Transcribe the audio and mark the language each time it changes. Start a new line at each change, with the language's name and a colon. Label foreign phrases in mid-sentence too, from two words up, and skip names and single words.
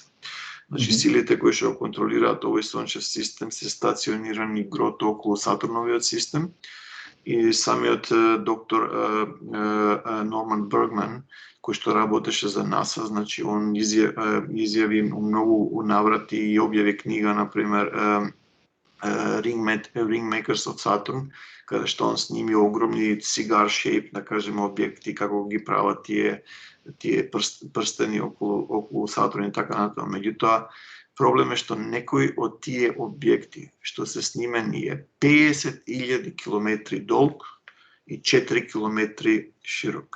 Macedonian: Значи силите кои што го контролираат овој сончев систем се стационирани грото околу Сатурновиот систем и самиот доктор Норман Бергман, кој што работеше за НАСА, значи он изјави многу наврати и објави книга, например Ringmakers of Saturn, каде што он сними огромни
English: cigar shape,
Macedonian: да кажеме, објекти, како ги прават тие прстени околу Сатурн и така натаму. Меѓутоа, проблем е што некои од тие објекти што се снимени е 50.000 километри долг и 4 километри широк.